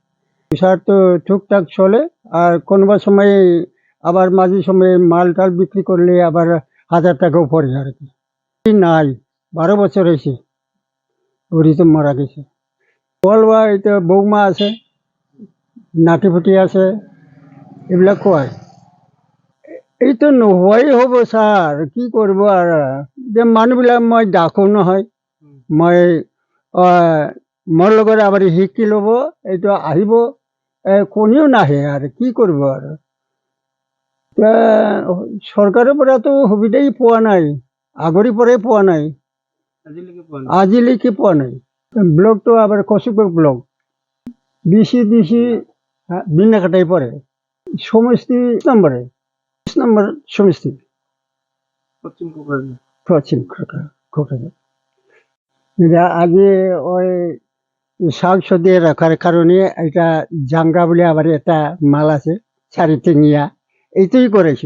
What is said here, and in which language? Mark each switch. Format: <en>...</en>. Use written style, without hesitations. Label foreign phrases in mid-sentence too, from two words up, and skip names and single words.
<bn>সংসার তো টুকটাক চলে, আর কোনো সময় আবার মাঝে সময়ে মাল টাল বিক্রি করলে আবার ১,০০০ টাকাও পড়ে আর কি। নাই, ১২ বছর হয়েছে, বুড়ি তো মারা গেছে। বলবা এই তো বৌমা আছে, নাতিপুতি আছে, এইবিলাক কয়।</bn> <as>এই তো নোহোৱাই হ'ব ছাৰ, কি কৰিব আৰু। যে মানুহবিলাক মই ডাকো নহয়, মই মোৰ লগত আবার শিকি ল'ব, এইটো আহিব, কোনেও নাহে আৰু কি কৰিব আৰু। এতিয়া চৰকাৰৰ পৰাতো সুবিধাই পোৱা নাই, আগৰে পৰাই পোৱা নাই, আজিলৈকে পোৱা নাই।</as> <bn>ব্লকটো আবার কচুপুর ব্লক, বিসি বিনাকাটাই পড়ে, সমষ্টি নম্বরে ২০ নম্বর সমষ্টি, পশ্চিম কোকরাঝার। আগে ওই শাক সবজি রাখার কারণে এটা জাঙ্গা বলে আবার একটা মাল আছে, চারিটেঙিয়া, এইটাই করেছি।</bn>